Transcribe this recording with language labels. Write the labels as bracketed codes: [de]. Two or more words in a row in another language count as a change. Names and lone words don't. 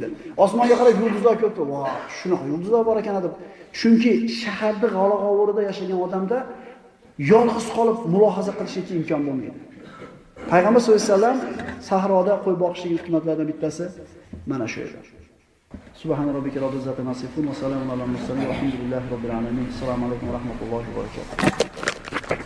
[uz] Osmonga qarab yulduzlar ko'rdi. Voh, shunaqa yulduzlar bor ekan deb. Chunki shaharda g'ala-g'ovurida yashagan odamda yolg'iz qolib mulohaza qilishga imkon bo'lmaydi. Payg'ambar [ar] صلى الله عليه وسلم [uz] sahroda qo'y boqishning hikmatlaridan bittasi mana shu edi. [ar] سبحان ربك رب العزة عما يصفون وسلام على المرسلين. الحمد لله رب العالمين. السلام عليكم ورحمة الله وبركاته.